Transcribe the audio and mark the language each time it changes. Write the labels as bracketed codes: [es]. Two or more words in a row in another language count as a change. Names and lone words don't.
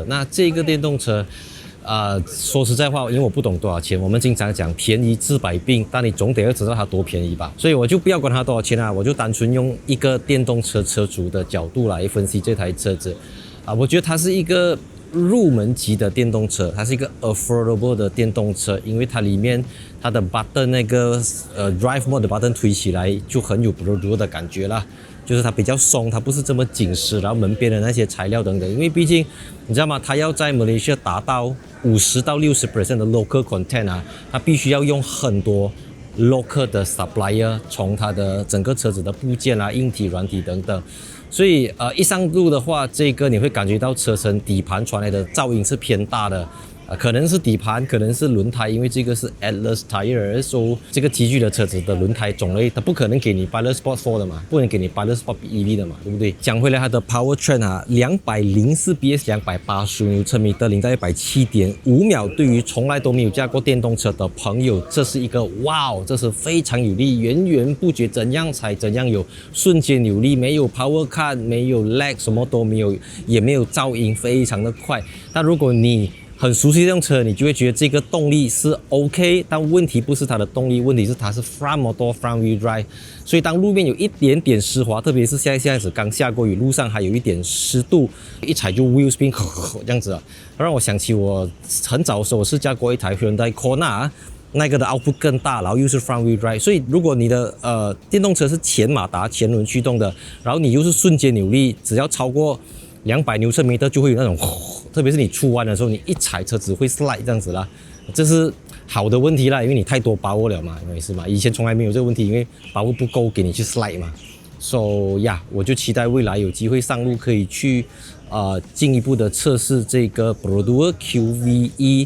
[zh] 那這個電動車，說實在話，因為我不懂多少錢，我們經常講便宜治百病，但你總得要知道它多便宜吧。所以我就不要管它多少錢啊，我就單純用一個電動車車主的角度來分析這台車子。我覺得它是一個入門級的電動車，它是一個 affordable 的電動車，因為它裡面它的 button 那個 [en] drive mode [zh] 的 button 推起来就很有 Pro Duo 的感覺啦，就是它比較鬆，它不是這麼緊實，然後門邊的那些材料等等，因為畢竟你知道嗎？它要在馬來西亞達到50%到60% 的 [en] local content [zh] 啊，它必須要用很多 local 的 supplier，從它的整個車子的部件啊、硬體、軟體等等。所以一上路的話，這個你會感覺到車身底盤傳來的噪音是偏大的，可能是底盤，可能是輪胎，因為這個是 Atlas Tire，所以這個級距的車子的輪胎種類，它不可能給你 Pilot Sport 4的嘛，不能給你 Pilot Sport EV 的嘛，對不對？講回來，它的 Powertrain 啊，204 PS， 285 Nm， 0 到107.5秒。對於從來都沒有駕過電動車的朋友，這是一個哇，這是非常有力，源源不絕，怎樣踩怎樣有，瞬間有力，沒有 [en] Power Cut， [zh] 沒有 lag， 什麼都沒有，也沒有噪音，非常的快。但如果你很熟悉這輛車，你就會覺得這個動力是 OK， 但問題不是它的動力，問題是它是 [en] front motor front wheel drive， [zh] 所以當路面有一點點濕滑，特別是現在子剛下過雨，路上還有一點濕度，一踩就 [en] wheel spin [zh] 這樣子啊，讓我想起我很早的時候我試駕過一台 Hyundai Kona， 那個的 output 更大，然後又是 [en] front wheel drive， [zh] 所以如果你的電動車是前馬達前輪驅動的，然後你又是瞬間扭力，只要超過200牛車米就會有那種，特別是你出彎的時候，你一踩車子會 slide 這樣子啦，這是好的問題啦，因為你太多把握了嘛，沒事嘛。以前從來沒有這個問題，因為把握不夠給你去 slide 嘛。So 我就期待未來有機會上路可以去進一步的測試這個 Pro Duo QVE。